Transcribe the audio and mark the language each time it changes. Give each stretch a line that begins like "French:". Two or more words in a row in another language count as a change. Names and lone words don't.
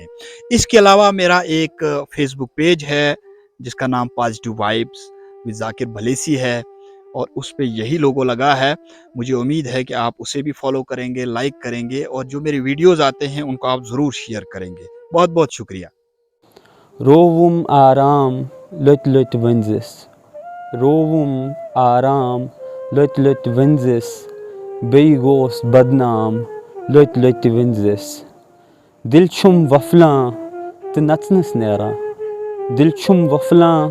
Urdu: اس کے علاوہ میرا ایک فیس بک پیج ہے جس کا نام پازیٹیو وائبس ود ذاکر بھلیسی ہے اور اس پہ یہی لوگو لگا ہے. مجھے امید ہے کہ آپ اسے بھی فالو کریں گے, لائک کریں گے اور جو میری ویڈیوز آتے ہیں ان کو آپ ضرور شیئر کریں گے. بہت بہت شکریہ.
Kashmiri: رووم آرام لٔٹۍ لٔٹۍ ؤنزِس رووُم آرام لٔٹۍ لٔٹۍ ؤنزِس بیٚیہِ گوس بدنام لٔٹۍ لٔٹۍ ؤنزِس دِل چھُم وۄفلان تہٕ نژنَس نیران دِل چھُم وۄفلان